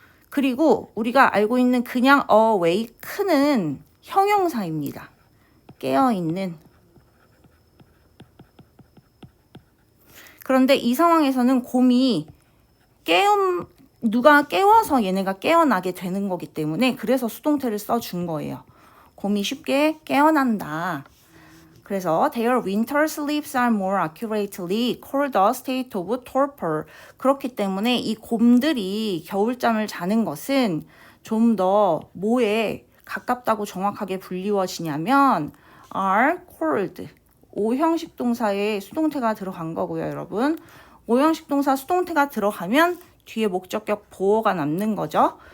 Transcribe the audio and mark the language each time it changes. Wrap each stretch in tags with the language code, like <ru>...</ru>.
<ko>그리고 우리가 알고 있는 그냥 awake는 형용사입니다. 깨어있는. 그런데 이 상황에서는 곰이 누가 깨워서 얘네가 깨어나게 되는 거기 때문에 그래서 수동태를 써준 거예요. 곰이 쉽게 깨어난다.</ko> <en>그래서 their winter sleeps are more accurately called a state of torpor.</en> <ko>그렇기 때문에 이 곰들이 겨울잠을 자는 것은 좀 더 뭐에 가깝다고 정확하게 불리워지냐면</ko> <en>are called.</en> <ko>5형식 동사에 수동태가 들어간 거고요, 여러분. 5형식 동사 수동태가 들어가면 뒤에 목적격 보어가 남는 거죠.</ko>